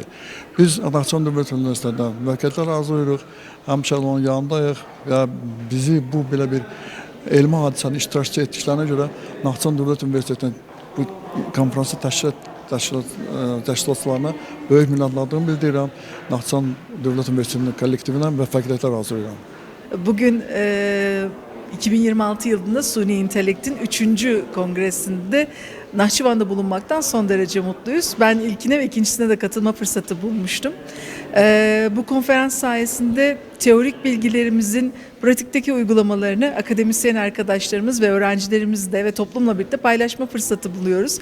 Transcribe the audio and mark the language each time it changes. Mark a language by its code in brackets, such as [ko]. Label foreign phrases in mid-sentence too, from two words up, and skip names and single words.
[az] Biz Naxçıvan Dövlət Universitetindən müvəkkillər arzulayırıq, həmçinin onun yanındayıq və bizi bu belə bir elmi hadisənin iştirakçı etdiklərinə görə Naxçıvan Dövlət Universitetinin bu konferansı təşkilatçılarına böyük minnətdarlığımı bildirirəm. Naxçıvan Dövlət Universitetinin kollektivinə müvəffəqiyyətlər arzulayıram. [tr] Bugün 2026 yılında Suni İntelekt'in 3. kongresinde Nahçıvan'da bulunmaktan son derece mutluyuz. Ben ilkine ve ikincisine de katılma fırsatı bulmuştum. Bu konferans sayesinde teorik bilgilerimizin pratikteki uygulamalarını akademisyen arkadaşlarımız ve öğrencilerimizle ve toplumla birlikte paylaşma fırsatı buluyoruz.